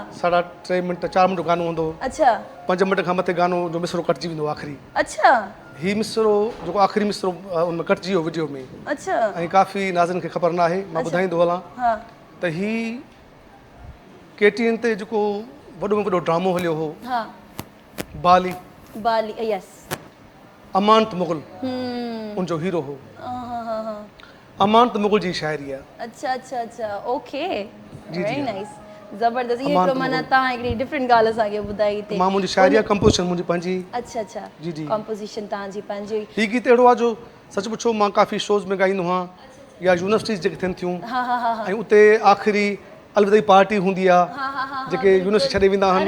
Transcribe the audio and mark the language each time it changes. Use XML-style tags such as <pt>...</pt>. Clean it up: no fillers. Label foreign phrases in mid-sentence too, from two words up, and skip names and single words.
<sd>3.5 मिंट 4 मिंट गानो हूंदो अच्छा 5 मिंट खां मथे गानो जो मिसरो कटिजी वेंदो आख़िरी अच्छा ही मिसरो जेको आख़िरी मिसरो उन में कटिजी वियो वीडियो में अच्छा ऐं काफ़ी नाज़रनि खे ख़बर न आहे मां ॿुधाईंदो हलां हाँ त ही KTN ते जेको वॾो में वॾो ड्रामो हलियो हो हाँ बाली बाली यस अमानत मुग़ल उनजो हीरो हो हाँ हाँ हाँ अमानत मुग़ल जी शाइरी आहे अच्छा अच्छा अच्छा ओके जी, वेरी हाँ। नाइस ज़बरदस्त ये अमानत हिकिड़ो माना मुग़ल। तव्हां हिकिड़ी डिफरेंट ॻाल्हि असांखे ॿुधाई हिते मां मुंहिंजी शाइरी आहे कंपोज़िशन मुंहिंजी पंहिंजी अच्छा अच्छा जी, जी। कॉम्पोज़िशन तव्हांजी पंहिंजी हुई ही गीत अहिड़ो आहे जो सच पुछो मां काफ़ी शोज़ में ॻाईंदो आहियां या यूनिवर्सिटीज़ जेके थियनि थियूं हाँ हाँ हाँ ऐं उते आख़िरी अलविदाई पार्टी हूंदी आहे जेके यूनिवर्सिटी छॾे वेंदा आहिनि</sd>